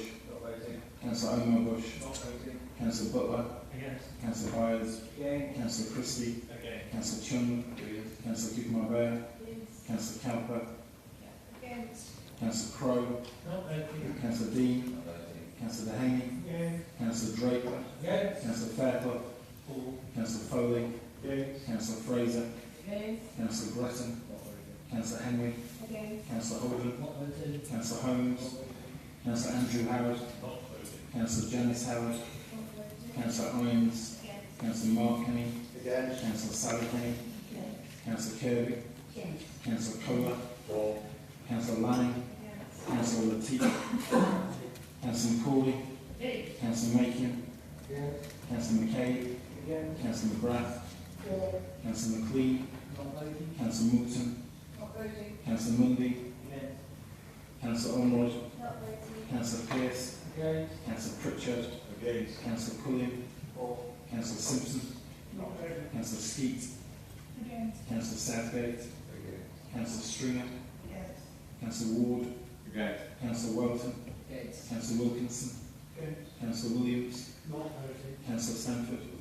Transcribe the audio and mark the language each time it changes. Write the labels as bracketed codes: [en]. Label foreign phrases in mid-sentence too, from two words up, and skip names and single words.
[en] Councillor Omar Bush, Councillor Butler, Councillor Byers, Councillor Christie, Councillor Chung, Councillor Kigmar-Bear, Councillor Calper, Councillor Crowe, Councillor Dean, Councillor Dehaney, Councillor Draper, Councillor Fairclough, Councillor Foley, Councillor Fraser, Councillor Gretton, Councillor Henry, Councillor Holden, Councillor Holmes, Councillor Andrew Howard, Councillor Janice Howard, Councillor Irons, Councillor Mark Kenny, Councillor Sally Kenny, Councillor Kirby, Councillor Kohler, Councillor Lanning, Councillor Latif, Councillor McCauley, Councillor Makin, Councillor McCabe, Councillor McGrath, Councillor McLean, Councillor Moulton, Councillor Mundy, Councillor Ormerod, Councillor Pearce, Councillor Pritchard, Councillor Quilliam, Councillor Simpson, Councillor Skeet, Councillor Southgate, Councillor Stringer, Councillor Ward, Councillor Welton, Councillor Wilkinson, Councillor Williams, Councillor Stanford.